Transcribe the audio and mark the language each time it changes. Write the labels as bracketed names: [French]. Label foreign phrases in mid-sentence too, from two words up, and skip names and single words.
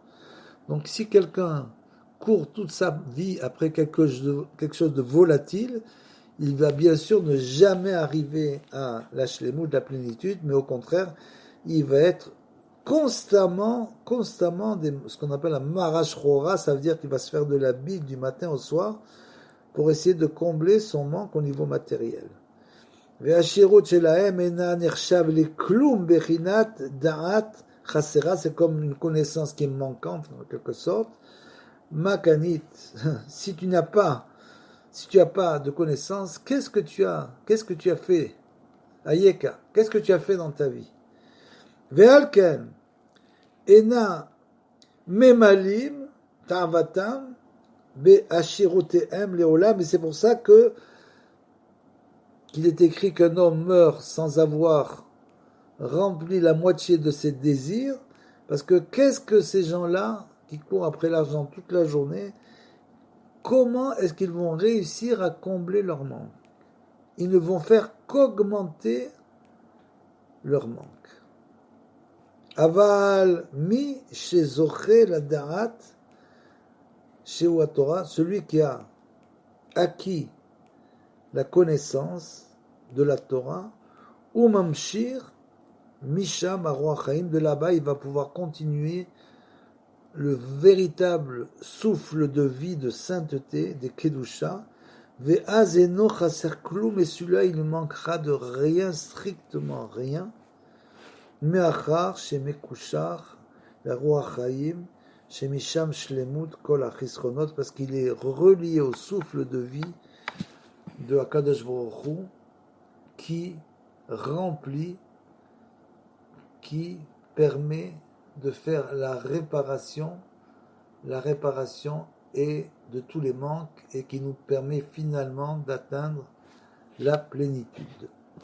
[French] Donc si quelqu'un court toute sa vie après quelque chose de volatile, il va bien sûr ne jamais arriver à la shlemut, de la plénitude, mais au contraire, il va être constamment ce qu'on appelle un [Hebrew] מרה שחורה, [French] ça veut dire qu'il va se faire de la bile du matin au soir pour essayer de combler son manque au niveau matériel. [Hebrew] ועשירות שלהם אינה נחשבת לכלום בבחינת דעת חסרה, [French] c'est comme une connaissance qui est manquante en quelque sorte. Makanit, si tu n'as pas de connaissance, qu'est-ce que tu as fait? Ayeka, qu'est-ce que tu as fait dans ta vie? [Hebrew] ועל כן אינם ממלאים תאוותם בעשירותיהם לעולם, [French] et c'est pour ça qu'il est écrit qu'un homme meurt sans avoir rempli la moitié de ses désirs, parce que qu'est-ce que ces gens-là qui courent après l'argent toute la journée, comment est-ce qu'ils vont réussir à combler leur manque? Ils ne vont faire qu'augmenter leur manque. [Hebrew] אבל מי שזוכה לדעת שהיא תורה, [French] celui qui a acquis la connaissance de la Torah, [Hebrew] הוא ממשיך משם הרוח חיים, [French] de là-bas il va pouvoir continuer le véritable souffle de vie, de sainteté, des kedusha. [Hebrew] והוא אינו חסר כלום, [French] et celui-là il ne manquera de rien, strictement rien. [Hebrew] מאחר שמקושר הרוח חיים שמשם שלמות כל החסרונות, [French] parce qu'il est relié au souffle de vie de Akadosh Baruch Hu, qui remplit, qui permet de faire la réparation et de tous les manques, et qui nous permet finalement d'atteindre la plénitude.